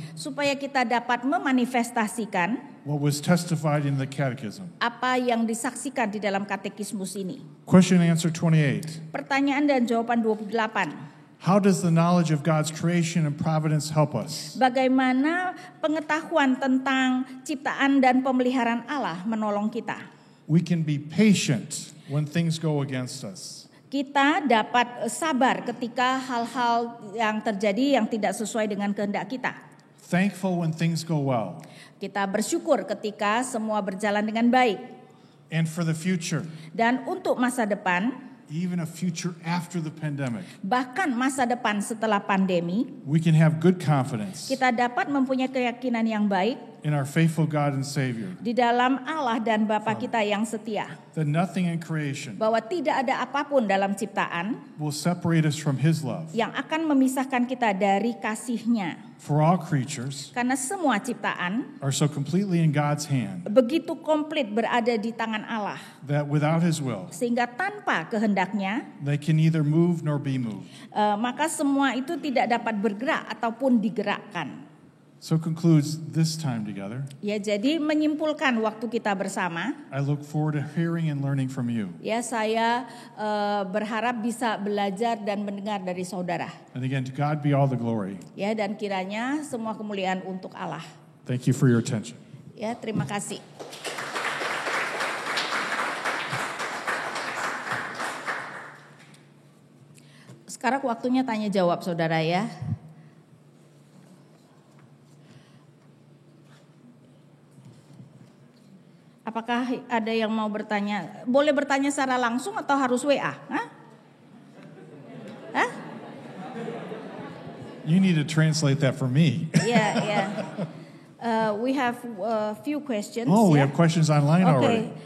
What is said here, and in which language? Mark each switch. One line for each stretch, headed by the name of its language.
Indonesian: Supaya kita dapat memanifestasikan.
English: What was testified in the catechism.
Indonesian: Apa yang disaksikan di dalam katekismus ini.
English: Question and answer 28.
Indonesian: Pertanyaan dan jawaban 28.
English: How does the knowledge of God's creation and providence help us?
Indonesian: Bagaimana pengetahuan tentang ciptaan dan pemeliharaan Allah menolong kita?
English: We can be patient when things go against us.
Indonesian: Kita dapat sabar ketika hal-hal yang terjadi yang tidak sesuai dengan kehendak kita.
English: Thankful when things go well.
Indonesian: Kita bersyukur ketika semua berjalan dengan baik.
English: And for the future.
Indonesian: Dan untuk masa depan.
English: Even a future after the pandemic.
Indonesian: Bahkan masa depan setelah pandemi.
English: We can have good confidence.
Indonesian: Kita dapat mempunyai keyakinan yang baik.
English: In our faithful God and Savior.
Indonesian: Di dalam Allah dan Bapa kita yang setia.
English: That nothing in creation.
Indonesian: Bahwa tidak ada apapun dalam ciptaan.
English: Will separate us from His love.
Indonesian: Yang akan memisahkan kita dari kasih-Nya.
English: For all creatures.
Indonesian: Karena semua ciptaan.
English: Are so completely in God's hand.
Indonesian: Begitu komplit berada di tangan Allah.
English: That without His will.
Indonesian: Sehingga tanpa kehendaknya.
English: They can neither move nor be moved.
Indonesian: Maka semua itu tidak dapat bergerak ataupun digerakkan.
English: So concludes this time together.
Indonesian: Ya, jadi menyimpulkan waktu kita bersama.
English: I look forward to hearing and learning from you.
Indonesian: Ya, saya berharap bisa belajar dan mendengar dari saudara.
English: And again, to God be all the glory.
Indonesian: Ya, dan kiranya semua kemuliaan untuk Allah.
English: Thank you for your attention.
Indonesian: Ya, terima kasih. Sekarang waktunya tanya jawab saudara ya. Apakah ada yang mau bertanya? Boleh bertanya secara langsung atau harus WA? Hah? Hah?
English: You need to translate that for me. Yeah. We have a few questions. Oh, we have questions online already.